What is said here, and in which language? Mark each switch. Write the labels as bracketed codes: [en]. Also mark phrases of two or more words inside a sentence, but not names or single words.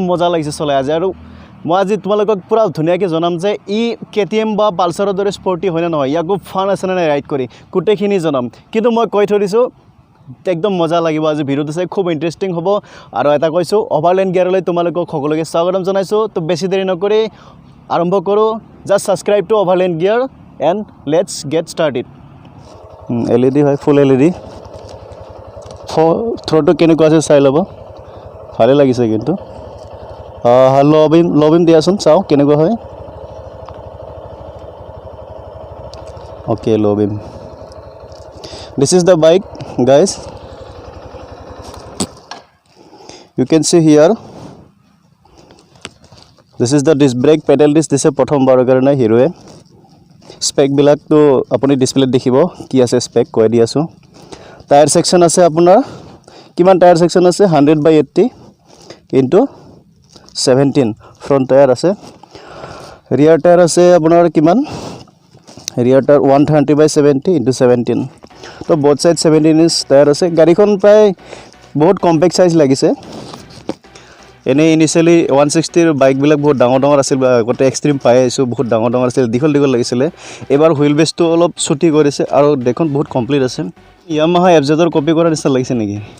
[as] মজা লাগিছে চলাই আজি আৰু মই আজি তোমালোকক পুৰা ধুনিয়াকে জনাম যে ই KTM বা পালসাৰৰ দৰে স্পৰ্টি হয় না নহয় ইয়াকো ফান আছে না ৰাইড কৰি কুটেখিনি জনাম কিন্তু মই কৈ থৈ দিছো একদম মজা লাগিব আজি ভিডিওটো চাই খুব ইন্টাৰেষ্টিং হ'ব আৰু এটা কৈছো অভাৰলেণ্ড গিয়াৰলৈ তোমালোকক সকলোকে স্বাগতম জনাইছো তো বেছি দেৰি নকৰি আৰম্ভ কৰো [en] just subscribe to Overland Gear and let's get started [as] LED হয় [en] full LED [as] থ্ৰটো কেনেকুৱা আছে চাই লব ভালে লাগিছে কিন্তু লবিন দিয়াচোন চাও কেনেকুৱা হয় [en] okay লবিন this is the bike guys you can see here this is the disc brake pedal disc this is [as] প্ৰথমবাৰৰ কাৰণে হিৰোৱে স্পেক বিলাক তো আপুনি ডিসপ্লেত দেখিব কি আছে স্পেক কৈ দি আছো [en] tyre section [as] আছে আপোনাৰ কিমান [en] tyre section [as] আছে 100/80 ইনটু 17 [en] front tyre [as] আছে [en] rear tyre [as] আছে আপোনাৰ কিমান [en] rear tyre 130/70 into 17 [as] তো [en] both side 17 inch tyre [as] আছে গাড়ীখন প্ৰায় বহুত [en] compact size [as] লাগিছে এনে ইনিশিয়ালি 160 ৰ বাইক বিলাক বহুত ডাঙৰ আছিল গতে এক্সট্ৰিম পাই আইছো বহুত ডাঙৰ আছিল দিখল লাগিছিল এবাৰ হুইল বেসটো অলপ ছুটি কৰিছে আৰু দেখোন বহুত কমপ্লিট আছে ইয়ামাহা FZ ৰ কপি কৰা নিচিনা লাগিছে নেকি